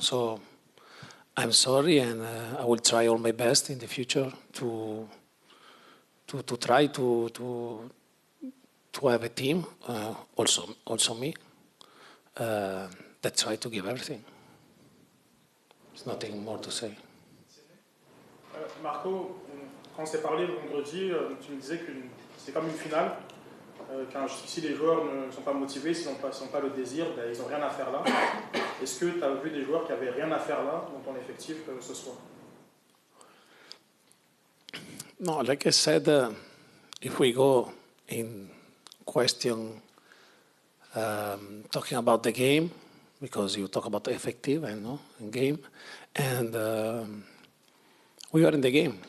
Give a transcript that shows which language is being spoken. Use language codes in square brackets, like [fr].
[en] So I'm sorry, and I will try all my best in the future to try to have a team, also me, that try to give everything. There's nothing more to say. [fr] Marco, quand on s'est parlé le vendredi, tu me disais que c'est comme une finale. Si les joueurs ne sont pas motivés, s'ils n'ont pas le désir, ben, ils n'ont rien à faire là. Est-ce que tu as vu des joueurs qui n'avaient rien à faire là dans ton effectif ce soir? [en] No, like I said, if we go in question talking about the game, because you talk about the effective, game, and we were in the game.